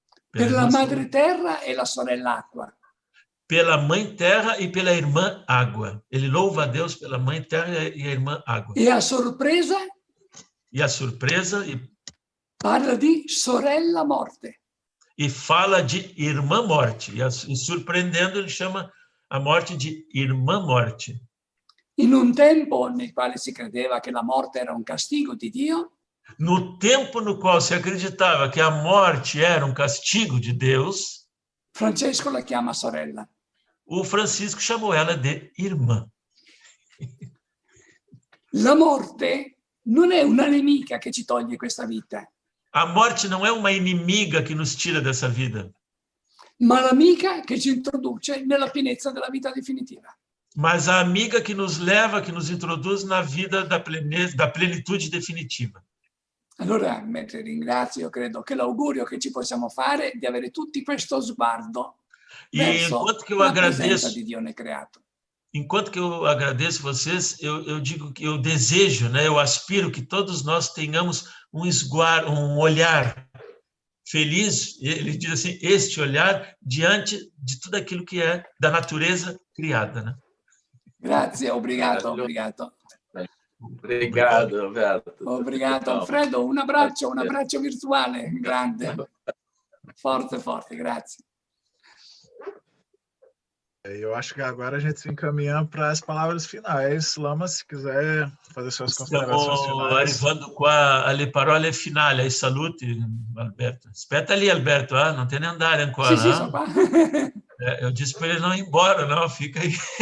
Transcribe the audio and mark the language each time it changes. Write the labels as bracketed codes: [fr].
[it] Per la madre terra e la sorella acqua. [pt] Pela mãe terra e pela irmã água. Ele louva a Deus pela mãe terra e a irmã água. [it] E a sorpresa? [pt] E a surpresa [it] parla di sorella morte. [pt] E fala de irmã morte. E surpreendendo, ele chama a morte de irmã morte. [it] In un tempo nel quale si credeva che la morte era un castigo di Dio, [pt] no tempo no qual se acreditava que a morte era um castigo de Deus, [it] Francesco la chiama sorella. [pt] O Francisco chamou ela de irmã. [it] La morte non è una nemica che ci toglie questa vita. [pt] A morte não é uma inimiga que nos tira dessa vida, [it] ma l'amica che ci introduce nella pienezza della vita definitiva. [pt] Mas a amiga que nos leva, que nos introduz na vida da plenitude definitiva. [it] Allora, mentre ringrazio, credo che l'augurio che ci possiamo fare è di avere tutti questo sguardo verso la presenza di Dio nel creato. [pt] Enquanto que eu agradeço vocês, eu digo que eu desejo, né, eu aspiro que todos nós tenhamos um olhar feliz, ele diz assim, este olhar diante de tudo aquilo que é da natureza criada, né? [it] Grazie, [pt] obrigado. Obrigado, Alberto. Obrigado, Alfredo. [it] Un abbraccio virtuale, grande. Forte, grazie. [pt] Eu acho que agora a gente se encaminha para as palavras finais. Lama, se quiser fazer suas considerações finais. [it] Arrivando qua alle parole finali, ai saluti, Alberto. Aspetta [pt] ali, Alberto, não tem nem andar ancora. [it] Sì, sono qua. [pt] Eu disse para ele não ir embora, não, fica aí.